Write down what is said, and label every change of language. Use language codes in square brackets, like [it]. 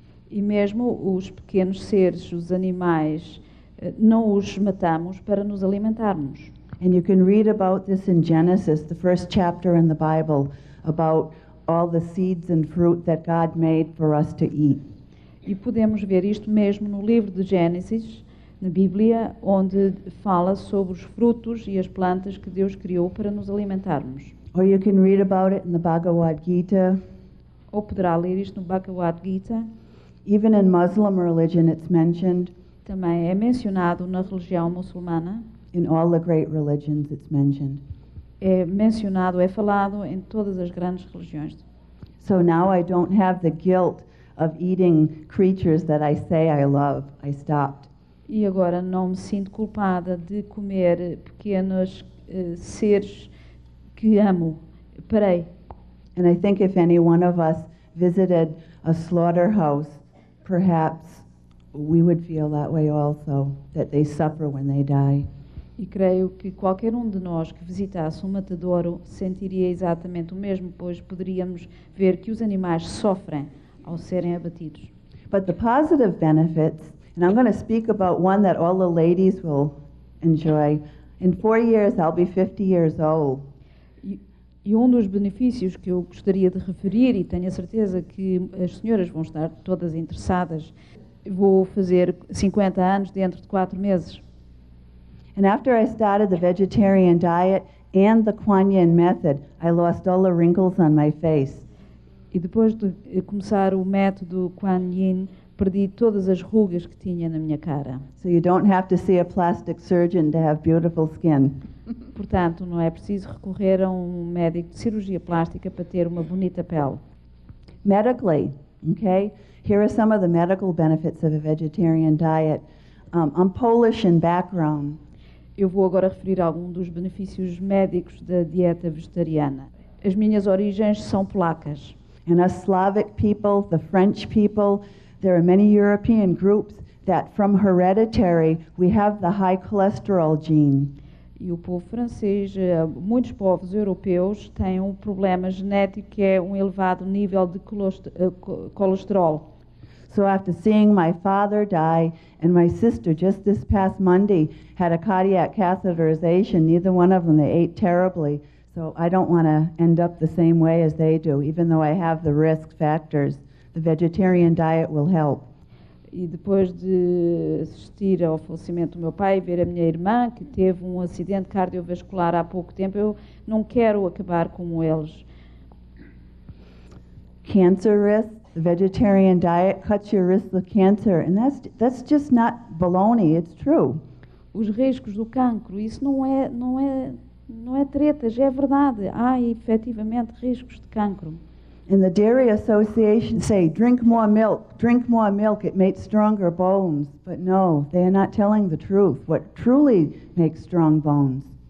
[pt] E mesmo os pequenos seres, os animais, não os matamos para nos alimentarmos. [en] And you can read about this in Genesis, the first chapter in the Bible, about all the seeds and fruit that God made for us to eat. [pt] E podemos ver isto mesmo no livro de Gênesis, na Bíblia, onde fala sobre os frutos e as plantas que Deus criou para nos alimentarmos. [en] Or you can read about it in the Bhagavad Gita. [pt] Ou poderá ler isto no Bhagavad Gita. [en] Even in Muslim religion it's mentioned. [pt] Também é mencionado na religião muçulmana. [en] In all the great religions it's mentioned. [pt] É mencionado, é falado em todas as grandes religiões. [en] So now I don't have the guilt of eating creatures that I say I love. I stopped. [pt] E agora não me sinto culpada de comer pequenos seres que amo. Parei. [en] And I think if any one of us visited a slaughterhouse, perhaps we would feel that way also, that they suffer when they die. [pt] E creio que qualquer um de nós que visitasse um matadouro sentiria exatamente o mesmo, pois poderíamos ver que os animais sofrem ao serem abatidos. [en] But the positive benefits, and I'm going to speak about one that all the ladies will enjoy. In 4 years, I'll be 50 years old. [pt] E um dos benefícios que eu gostaria de referir, e tenho a certeza que as senhoras vão estar todas interessadas, vou fazer 50 anos dentro de 4 meses. [en] And after I started the vegetarian diet and the Kuan Yin method, I lost all the wrinkles on my face. [pt] E depois de começar o método Kuan Yin, perdi todas as rugas que tinha na minha cara. [en] So you don't have to see a plastic surgeon to have beautiful skin. [pt] Portanto, não é preciso recorrer a um médico de cirurgia plástica para ter uma bonita pele. [en] Medically, okay? Here are some of the medical benefits of a vegetarian diet. I'm Polish in background. [pt] Eu vou agora referir alguns dos benefícios médicos da dieta vegetariana. As minhas origens são polacas. [en] And us Slavic people, the French people, there are many European groups that from hereditary we have the high cholesterol gene. [pt] E o povo francês, muitos povos europeus têm um problema genético que é um elevado nível de colesterol. [en] So after seeing my father die and my sister just this past Monday had a cardiac catheterization, neither one of them, they ate terribly. So I don't want to end up the same way as they do, even though I have the risk factors. The vegetarian diet will help. [pt] E depois de assistir ao falecimento do meu pai e ver a minha irmã, que teve um acidente cardiovascular há pouco tempo, eu não quero acabar como eles. [en] Cancer risk, the vegetarian diet cuts your risk of cancer, and that's just not baloney, it's true. [pt] Os riscos do cancro, isso não é tretas, é verdade. Há efetivamente riscos de cancro. [en] And the Dairy Association say, drink more milk, it makes stronger bones. But no, they are not telling the truth, what truly makes strong bones.